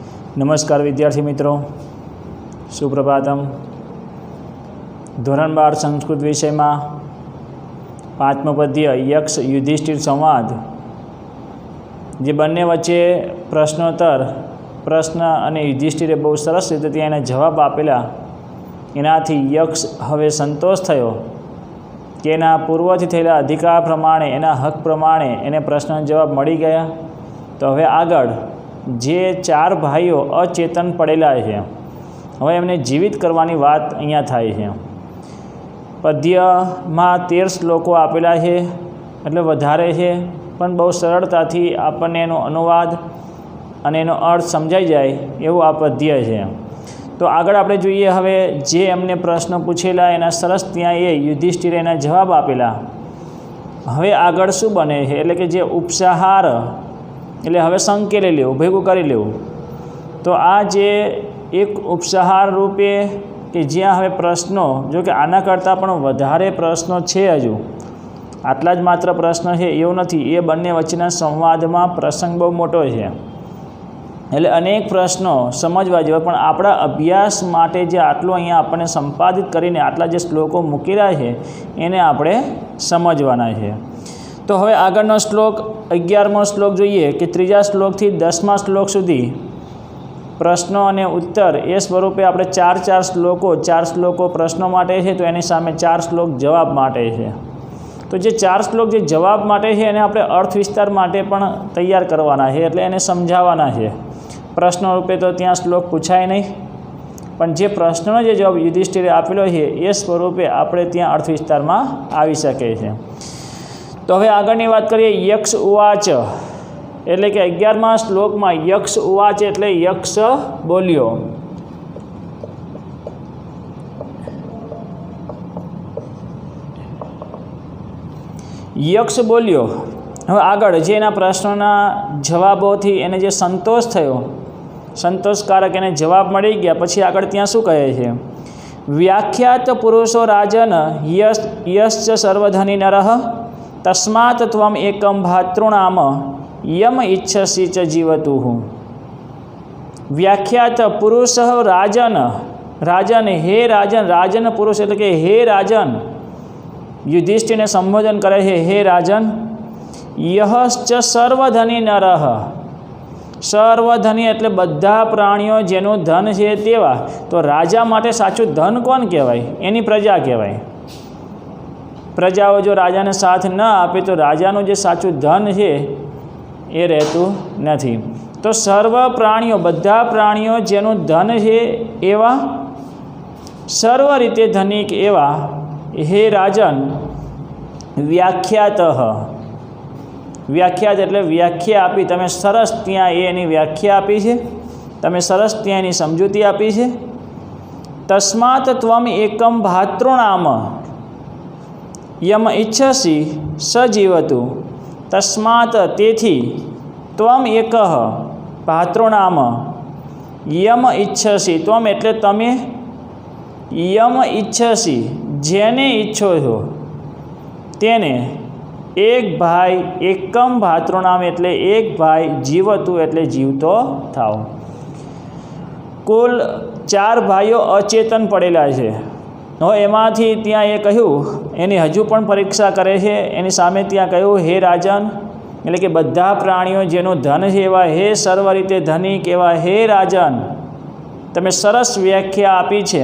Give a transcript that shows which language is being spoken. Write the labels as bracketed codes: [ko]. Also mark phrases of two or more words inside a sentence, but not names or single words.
[hi] नमस्कार विद्यार्थी मित्रों, सुप्रभातम। [gu] ધોરણ 12 સંસ્કૃત વિષય માં 5મું પદ્ય યક્ષ યુધિષ્ઠિર સંવાદ, જે બંને વચ્ચે પ્રશ્નોત્તર પ્રશ્ન અને યુધિષ્ઠિરે બહુ સરસ રીતે ત્યાં એને જવાબ આપેલા। એનાથી યક્ષ હવે સંતોષ થયો કે એના પૂર્વથી થયેલા અધિકાર પ્રમાણે એના હક પ્રમાણે એને પ્રશ્નના જવાબ મળી ગયા। તો હવે આગળ જે 4 ભાઈઓ અચેતન પડેલા છે, હવે એમને જીવિત કરવાની વાત અહીંયા થાય છે। પદ્ય માં 13 શ્લોકો આપેલા છે, એટલે વધારે છે, પણ બહુ સરળતાથી આપણે એનો અનુવાદ અને એનો અર્થ સમજાઈ જાય એવું આ પદ્ય છે। તો આગળ આપણે જોઈએ હવે જે એમને પ્રશ્ન પૂછેલા એના સરસ ત્યાં એ યુધિષ્ઠિરે એના જવાબ આપેલા। હવે આગળ શું બને છે, એટલે કે જે ઉપસંહાર એટલે હવે સંકેલી લેવું, ભેગું કરી લેવું। તો આ જે એક ઉપસંહાર રૂપે કે જ્યાં હવે પ્રશ્નો, જો કે આના કરતાં પણ વધારે પ્રશ્નો છે, હજુ આટલા જ માત્ર પ્રશ્ન છે એવું નથી, એ બંને વચ્ચેના સંવાદમાં પ્રસંગ બહુ મોટો છે, એટલે અનેક પ્રશ્નો સમજવા જેવા। પણ આપણા અભ્યાસ માટે જે આટલું અહીંયા આપણને સંપાદિત કરીને આટલા જે શ્લોકો મૂકેલા છે એને આપણે સમજવાના છે। તો હવે આગળનો શ્લોક 11મો શ્લોક જોઈએ કે ત્રીજા શ્લોક થી 10મા શ્લોક સુધી પ્રશ્નો અને ઉત્તર એ સ્વરૂપે આપણે 4 શ્લોકો પ્રશ્નો માટે છે, તો એની સામે 4 શ્લોક જવાબ માટે છે। તો જે 4 શ્લોક જે જવાબ માટે છે એને આપણે અર્થ વિસ્તાર માટે પણ તૈયાર કરવાના છે, એટલે એને સમજાવવાના છે। પ્રશ્ન રૂપે તો ત્યાં શ્લોક પૂછાય નહીં, પણ જે પ્રશ્નનો જે જવાબ યુધિષ્ઠિરે આપેલો છે એ સ્વરૂપે આપણે ત્યાં અર્થ વિસ્તારમાં આવી શકે છે। તો હવે આગળની વાત કરીએ। [sa] यक्ष उवाच [gu] એટલે કે 11મા શ્લોક માં [sa] यक्ष उवाच [gu] એટલે યક્ષ બોલ્યો। યક્ષ બોલ્યો। હવે આગળ જે એના પ્રશ્નોના જવાબોથી એને જે સંતોષ થયો, સંતોષકારક એને જવાબ મળી ગયા, પછી આગળ ત્યાં શું કહે છે? [sa] व्याख्यात पुरुषो राजन यश्च सर्वधनी नरः तस्मात् त्वम् एकं भातृणाम यम इच्छसि च जीवतुः। व्याख्यात पुरुष राजन, राजन हे राजन, राजन पुरुष [gu] એટલે કે હે રાજન, યુધિષ્ઠિર ને સંબોધન કરે છે, હે રાજન। [sa] यश्च सर्वधनी नरः, [gu] સર્વધની એટલે બધા પ્રાણીઓ જેનું ધન છે તેવા। તો રાજા માટે સાચું ધન કોણ કહેવાય? એની પ્રજા કહેવાય। પ્રજાઓ જો રાજા ને સાથ ન આપે તો રાજાનું જે સાચું ધન છે એ રહેતું નથી। તો સર્વ પ્રાણીઓ, બધા પ્રાણીઓ જેનું ધન છે એવા સર્વ રીતે ધનિક એવા હે રાજન વ્યાખ્યાતઃ। વ્યાખ્યાત એટલે વ્યાખ્યા આપી, તમે સરસ ત્યાં એની વ્યાખ્યા આપી છે, તમે સરસ ત્યાં એની સમજૂતી આપી છે। [sa] तस्मात् त्वम् एकं भातृणाम यम इच्छसि स जीवतु। [gu] तस्मात् तेथी [sa] त्वम एकः भातृणाम यम इच्छसि, [gu] ત્વમ એટલે તમે, [sa] यम इच्छसि [gu] જેને ઇચ્છો છો તેને, એક ભાઈ [sa] एकम भातृणाम [gu] એટલે એક ભાઈ, જીવતુ એટલે જીવતો થાવ। કુલ 4 ભાઈઓ અચેતન પડેલા છે। હવે એમાંથી ત્યાં એ કહ્યું, એની હજુ પણ પરીક્ષા કરે છે, એની સામે ત્યાં કહ્યું હે રાજન, એટલે કે બધા પ્રાણીઓ જેનું ધન છે એવા હે સર્વ રીતે ધનિક એવા હે રાજન, તમે સરસ વ્યાખ્યા આપી છે।